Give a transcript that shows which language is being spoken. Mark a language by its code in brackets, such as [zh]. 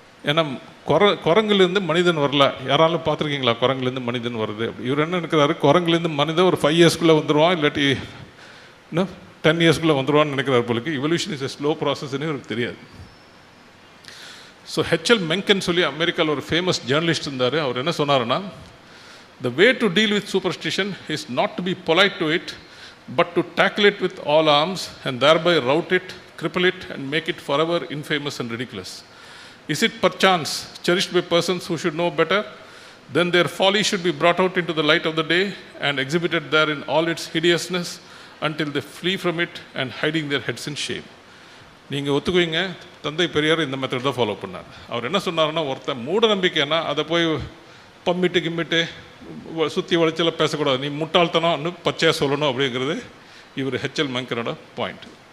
[ta] ஏன்னா குரங்குலேருந்து மனிதன் வரல. யாராலும் பார்த்துருக்கீங்களா குரங்குலேருந்து மனிதன் வருது அப்படி? இவர் என்ன நினைக்கிறாரு, குரங்குலேருந்து மனிதன் ஒரு 5 இயர்ஸ்க்குள்ளே வந்துடுவான், இல்லாட்டி இன்னும் 10 இயர்ஸ்க்குள்ளே வந்துடுவான்னு நினைக்கிறார் போலுக்கு. [en] evolution is a slow ப்ராசஸ்ன்னு [ta] இவருக்கு தெரியாது. ஸோ ஹெச்எல் மெங்கன் சொல்லி அமெரிக்காவில் ஒரு ஃபேமஸ் ஜேர்னலிஸ்ட் இருந்தார். அவர் என்ன சொன்னார்னா, [en] the way to deal with superstition is not to be polite to it, but to tackle it with all arms and thereby rout it, cripple it and make it forever infamous and ridiculous. Is it perchance cherished by persons who should know better? Then their folly should be brought out into the light of the day and exhibited there in all its hideousness until they flee from it and hiding their heads in shame. [ta] நீங்கள் ஒத்துக்குவீங்க, தந்தை பெரியார் இந்த method தான் follow பண்ணார். அவர் என்ன சொன்னார்னா, ஒருத்தன் மூட நம்பிக்கைன்னா அதை போய் பம்மிட்டு கிம்மிட்டு சுற்றி வளைச்சல பேசக்கூடாது, நீ முட்டாள்தனம்னு பச்சையாக சொல்லணும் அப்படிங்கிறது இவர் ஹெச்எல் மெங்கனோட பாயிண்ட்.